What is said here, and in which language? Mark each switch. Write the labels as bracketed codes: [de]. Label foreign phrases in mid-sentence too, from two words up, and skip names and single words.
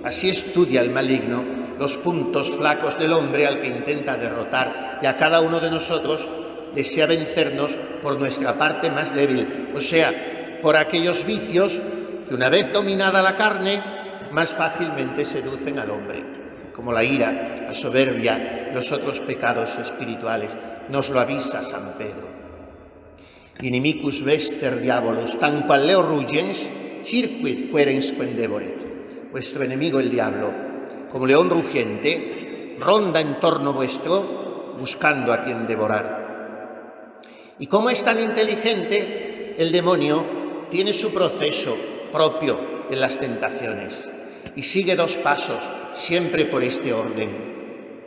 [es] Así estudia el maligno los puntos flacos del hombre al que intenta derrotar, y a cada uno de nosotros desea vencernos por nuestra parte más débil, o sea, por aquellos vicios que, una vez dominada la carne, más fácilmente seducen al hombre, como la ira, la soberbia y los otros pecados espirituales. Nos lo avisa San Pedro. [la] Inimicus vester diabolus, tan qual leo rugens, circuit querens quendevoret. [es] Vuestro enemigo el diablo, como león rugiente, ronda en torno vuestro, buscando a quien devorar. Y como es tan inteligente, el demonio tiene su proceso propio en las tentaciones y sigue dos pasos, siempre por este orden.